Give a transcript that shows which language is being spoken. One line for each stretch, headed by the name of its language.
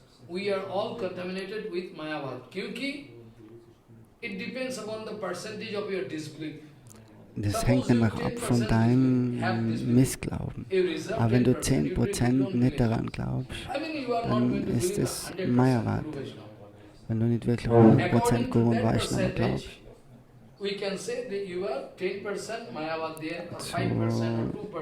English: We are all contaminated with Mayavad.
Hindi: Kyunki
English: it depends upon the percentage of your disbelief.
German: Das hängt nämlich ab von deinem Missglauben. Aber wenn du 10% nicht daran glaubst, dann ist es Mayavad. Wenn du nicht wirklich 100% Guru und Vaishnava glaubst.
English: We can say that you are 10% Mayavad there, or 5% or 2%.